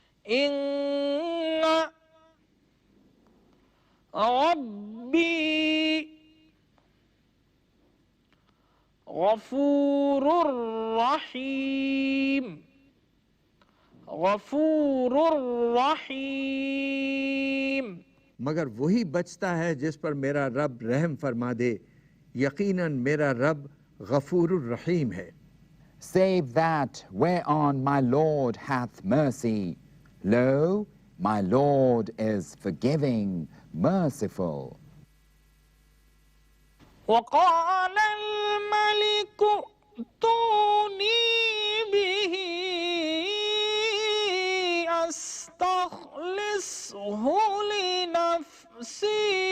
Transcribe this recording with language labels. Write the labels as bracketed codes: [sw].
[ar] إن ربي غفور رحيم غفور رحيم. [hi] मगर वही बचता है जिस पर मेरा रब रहम फरमा दे, यकीनन मेरा रब गफूरुर रहीम है. [en] Save that whereon my Lord hath mercy. Lo, my Lord is forgiving, merciful. [ar] وقال الملك ائتوني به أستخلصه لنفسي.